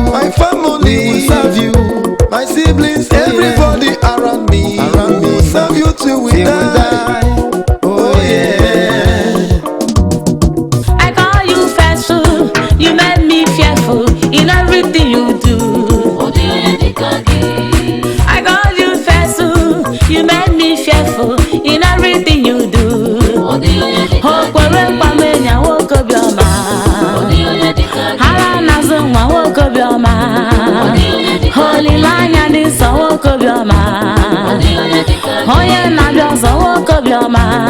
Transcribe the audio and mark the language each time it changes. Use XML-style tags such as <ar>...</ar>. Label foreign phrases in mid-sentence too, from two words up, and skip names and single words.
<en>My family We will serve you. my siblings, Oh, yeah. everybody around me. Around We will me. serve you till we Till we die. die. Oh, Oh, yeah. yeah. I call you faithful, you made me fearful in everything you do.</en> <ig>Ọ dịghị onye dị ka gị.</ig> <en>I call you faithful, you made me fearful in everything you do.</en> <ig>Ọ dịghị onye dị ka O gị. kwere nkwa m enyi, nwoke obiọma. Ọ dịghị onye dị ka gị. Ara na-azụ nwa, nwoke obiọma. Ọ dịghị onye dị ka gị. Olileanya dị nsọ, nwoke obiọma. Ọ dịghị onye dị Onye na-abịa ọzọ, nwoke obiọma.</ig>